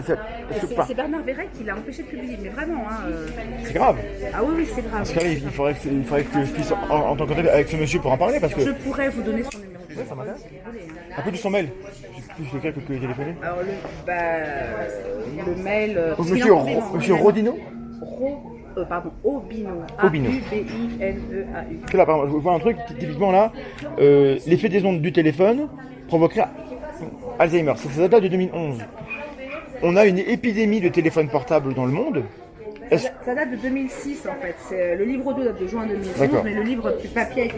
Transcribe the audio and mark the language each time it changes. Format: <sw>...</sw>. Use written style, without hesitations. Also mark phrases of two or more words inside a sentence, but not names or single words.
<fr>c'est Bernard Verret qui l'a empêché de publier, mais vraiment. c'est grave. Ah oui, c'est grave. Parce que là, il faudrait que je puisse en tant que contact avec ce monsieur pour en parler, parce que. Je pourrais vous donner son numéro de téléphone. ça m'intéresse. si vous voulez, hein. Un peu de son mail. Je sais plus lequel que téléphoner. Alors, le mail. parce qu'il Monsieur, en fait, monsieur Rodino. Aubineau. Aubineau. A-U-B-I-N-E-A-U. Parce que là, par exemple, je vois un truc, typiquement là, l'effet des ondes du téléphone provoquerait Alzheimer. Ça date de 2011. On a une épidémie de téléphones portables dans le monde. Ça date de 2006 en fait. Le livre 2 date de juin 2011, D'accord. mais le livre papier a été</fr>